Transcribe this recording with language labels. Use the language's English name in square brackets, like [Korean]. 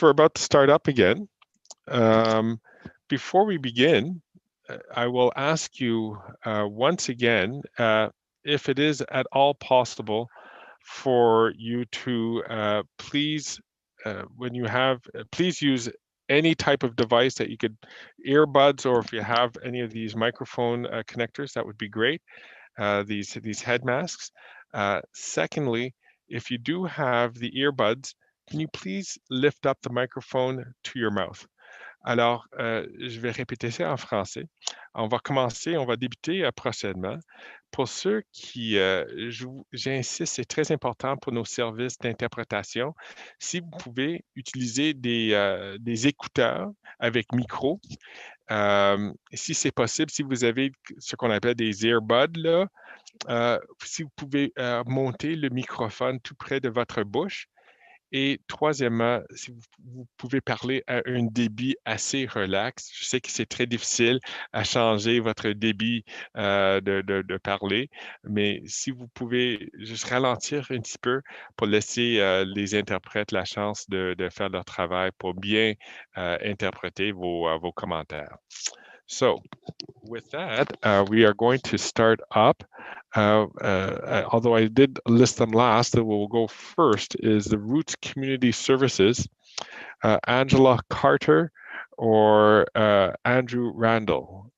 [English] We're about to start up again. Before we begin, I will ask you once again if it is at all possible for you to please, when you have, please use any type of device that you could, earbuds, or if you have any of these microphone connectors, that would be great. These head masks. Secondly, if you do have the earbuds, can you please lift up the microphone to your mouth? [French] Alors, je vais répéter ça en français. On va commencer, on va débuter prochainement. Pour ceux qui, j'insiste, c'est très important pour nos services d'interprétation. Si vous pouvez utiliser des écouteurs avec micro, si c'est possible, si vous avez ce qu'on appelle des earbuds, là, si vous pouvez monter le microphone tout près de votre bouche. Et troisièmement, si vous pouvez parler à un débit assez relax. Je sais que c'est très difficile à changer votre débit de parler, mais si vous pouvez juste ralentir un petit peu pour laisser les interprètes la chance de faire leur travail pour bien interpréter vos commentaires. [English] So, with that, we are going to start up. Although I did list them last, that will go first is the Roots Community Services, Angela Carter or Andrew Randall.